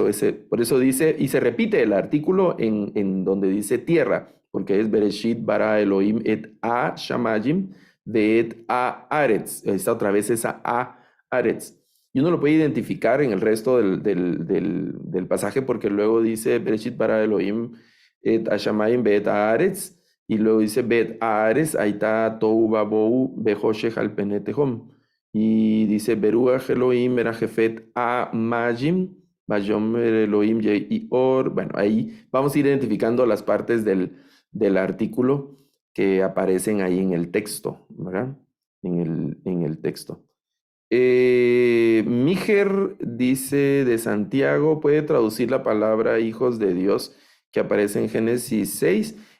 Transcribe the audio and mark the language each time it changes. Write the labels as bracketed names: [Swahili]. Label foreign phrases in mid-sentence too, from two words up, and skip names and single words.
[Spanish] Por eso dice, y se repite el artículo en donde dice tierra, porque es [Hebrew] בראשית ברא אלוהים את השמים, ואת הארץ. [Spanish] Está otra vez esa a Aretz. Y uno lo puede identificar en el resto del pasaje porque luego dice [Hebrew] בראשית ברא אלוהים את השמים ואת הארץ, [Spanish] y luego dice [Hebrew] ואת הארץ היתה תוהו ובוהו וחושך על פני תהום, [Spanish] y dice [Hebrew] ורוח אלוהים מרחפת המים ויאמר אלוהים יהי אור. [Spanish] Bueno, ahí vamos a ir identificando las partes del artículo que aparecen ahí en el texto, ¿verdad? En el texto. Mijer dice de Santiago, puede traducir la palabra hijos de Dios que aparece en Génesis 6.